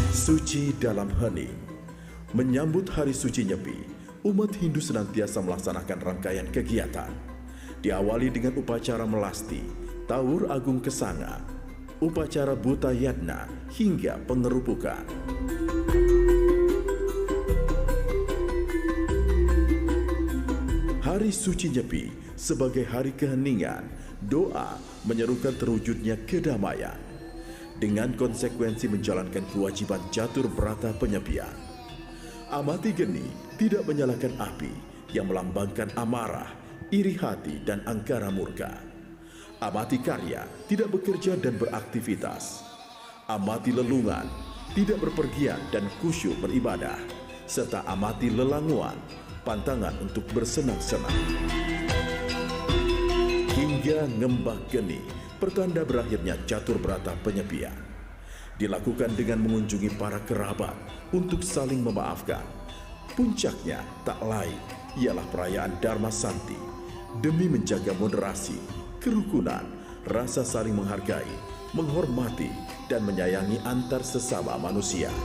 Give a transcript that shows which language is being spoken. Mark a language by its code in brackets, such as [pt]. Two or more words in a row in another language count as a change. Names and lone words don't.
[id] Suci dalam hening. Menyambut Hari Suci Nyepi, umat Hindu senantiasa melaksanakan rangkaian kegiatan. Diawali dengan upacara melasti, Tawur Agung Kesanga, upacara Buta Yatna, hingga pengerupukan. Hari Suci Nyepi sebagai hari keheningan, doa menyerukan terwujudnya kedamaian. Dengan konsekuensi menjalankan kewajiban catur berata penyepian. Amati geni tidak menyalakan api yang melambangkan amarah, iri hati, dan angkara murka. Amati karya tidak bekerja dan beraktivitas. Amati lelungan, tidak berpergian dan khusyuk beribadah. Serta amati lelanguan, pantangan untuk bersenang-senang. Hingga ngembak geni, pertanda berakhirnya catur berata penyepian. Dilakukan dengan mengunjungi para kerabat untuk saling memaafkan. Puncaknya tak lain ialah perayaan Dharma Santi demi menjaga moderasi, kerukunan, rasa saling menghargai, menghormati, dan menyayangi antar sesama manusia.